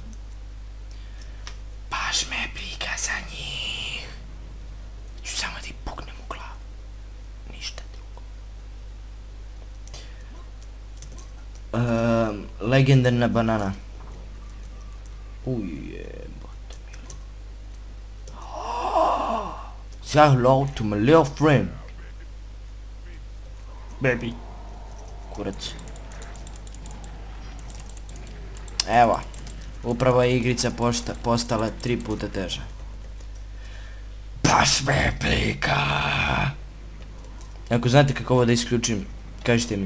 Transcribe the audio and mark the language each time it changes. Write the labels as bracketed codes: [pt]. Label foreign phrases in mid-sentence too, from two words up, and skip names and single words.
[sr] Baš me briga za njih. Ću samo ti puknem u glavu. Ništa drugo. Legendarna banana. Ujebote mili. [en] Say hello to my little friend. [sr] Baby. Kurac. Evo. Upravo je igrica postala 3 puta teža. Baš me blika. Ako znate kako ovo da isključim, kažite mi.